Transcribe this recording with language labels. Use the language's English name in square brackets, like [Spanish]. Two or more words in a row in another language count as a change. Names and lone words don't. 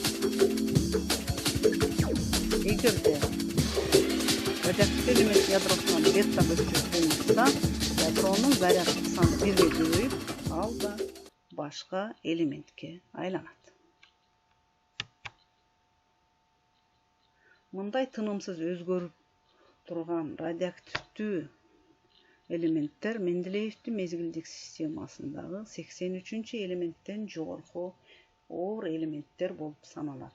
[Kazakh] Егер де радиоактивті элемент ядросынан бета бөлініп шықса, ядроның зарядтық саны 1-ге көбейіп, ал да башқа элементке айланады. [Kyrgyz] Мындай тынымсыз өзгөрүп турган радиоактивдүү элементтер Менделеевдин мезгилдик системасындагы 83 элементтен жогорку оор элементтер болуп саналат.